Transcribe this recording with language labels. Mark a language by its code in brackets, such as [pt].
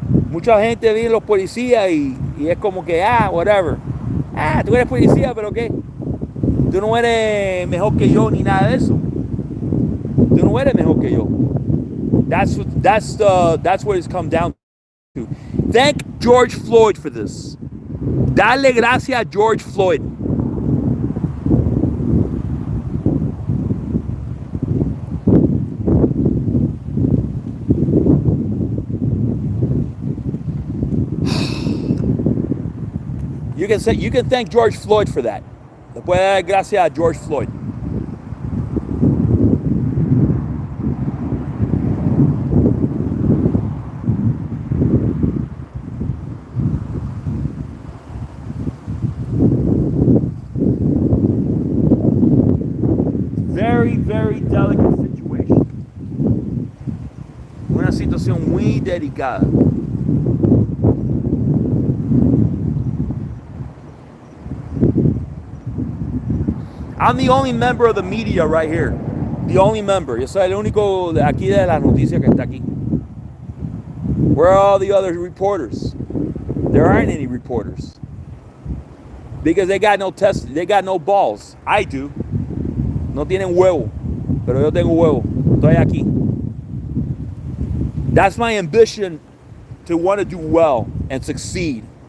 [es] Mucha gente ve los policías y es como que, [en] whatever. [es] Tú eres policía, pero ¿qué? Tú no eres mejor que yo ni nada de eso. Tú no eres mejor que yo. [en] That's what it's come down to. Thank George Floyd for this. [es] Dale gracias a George Floyd. [en] You can thank George Floyd for that. [es] Le puede dar gracias a George Floyd. [en] very, very delicate situation. [es] Una situación muy delicada. [en] I'm the only member of the media right here. The only member. [es] Yo soy el único de aquí de las noticias que está aquí. [en] Where are all the other reporters? There aren't any reporters. Because they got no test, they got no balls. I do. [es] No tienen huevo. Pero yo tengo huevo. Estoy aquí. [en] That's my ambition, to want to do well and succeed.